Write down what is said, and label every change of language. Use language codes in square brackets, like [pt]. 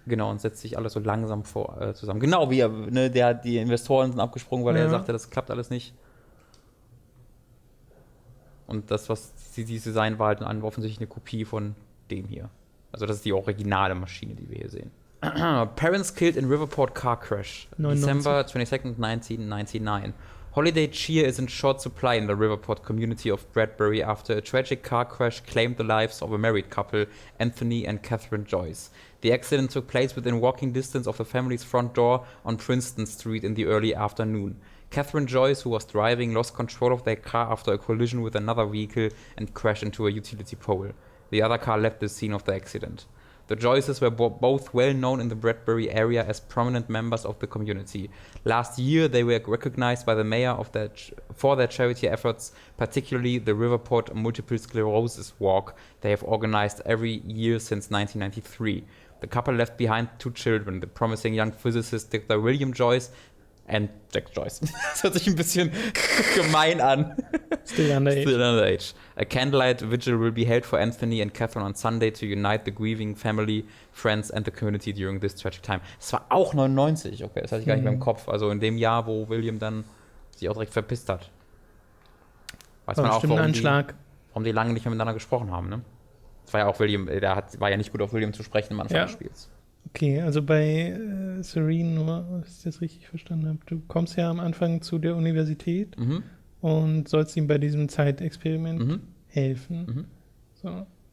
[de] Genau, und setzt sich alles so langsam zusammen. Genau wie er, ne, die Investoren sind abgesprungen, weil er sagte, das klappt alles nicht. Und das, was dieses Design war, halt offensichtlich eine Kopie von dem hier. Also das ist die originale Maschine, die wir hier sehen. [en] Parents killed in Riverport car crash. 99. December 22nd, 1999. Holiday cheer is in short supply in the Riverport community of Bradbury after a tragic car crash claimed the lives of a married couple, Anthony and Catherine Joyce. The accident took place within walking distance of the family's front door on Princeton Street in the early afternoon. Catherine Joyce, who was driving, lost control of their car after a collision with another vehicle and crashed into a utility pole. The other car left the scene of the accident. The Joyces were both well known in the Bradbury area as prominent members of the community. Last year, they were recognized by the mayor for their charity efforts, particularly the Riverport Multiple Sclerosis Walk they have organized every year since 1993. The couple left behind 2 children, the promising young physicist Dr. William Joyce and Jack Joyce. [de] Das hört sich ein bisschen gemein an. [en] Still under age. A candlelight vigil will be held for Anthony and Catherine on Sunday to unite the grieving family, friends and the community during this tragic time. [de] Es war auch 99, okay, das hatte ich gar nicht mehr im Kopf. Also in dem Jahr, wo William dann sich auch direkt verpisst hat. Weiß man auch, warum die lange nicht mehr miteinander gesprochen haben, ne? Das war ja auch William, war ja nicht gut auf William zu sprechen am Anfang des Spiels. Okay, also bei Serene, nur, dass ich das richtig verstanden habe, du kommst ja am Anfang zu der Universität und sollst ihm bei diesem Zeitexperiment helfen. So.